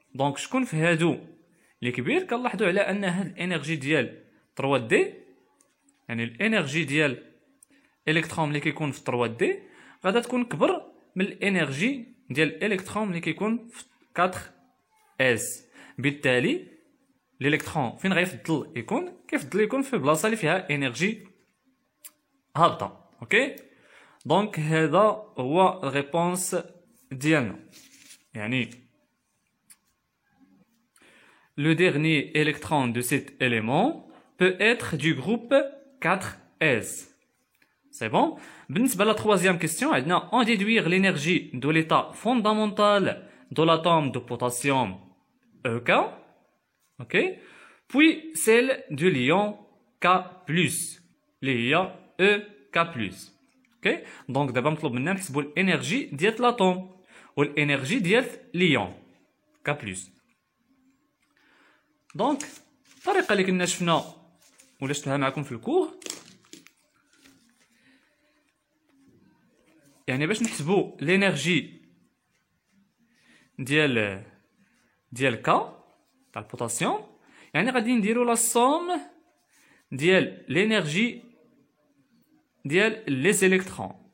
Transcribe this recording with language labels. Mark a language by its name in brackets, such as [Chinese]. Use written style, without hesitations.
[Arabic] دونك شكون في هادو اللي كبير؟ كنلاحظوا على ان هاد الانرجي ديال 3 دي، يعني الانرجي ديال الكترون اللي كيكون في 3 دي غادا تكون كبر من الانرجي ديال الالكترون اللي كيكون في 4 اس. بالتالي الالكترون فين غيفضل يكون؟ كيفضل يكون في بلاصه اللي فيها انرجي هابطه. اوكي، دونك هذا هو الريبونس ديالنا، يعني [French] le dernier électron de cet élément peut être du groupe 4s. C'est bon. بالنسبة la troisième question, [Arabic] عندنا [French] en déduire l'énergie de l'état fondamental de l'atome de potassium EK, ok, puis celle du l'ion K+, [Arabic] اللي هي [French] EK+. ok. [Arabic] donc دابا مطلوب منا نحسبوا الانرجي ديال الاتوم والانرجي ديال ليون K+. دونك الطريقه اللي كنا شفنا ولا شفتها معكم في الكور، يعني باش نحسبوا لينيرجي ديال كا تاع البوتاسيوم، يعني غادي نديروا لا سوم ديال لينيرجي ديال لي زيليكترون.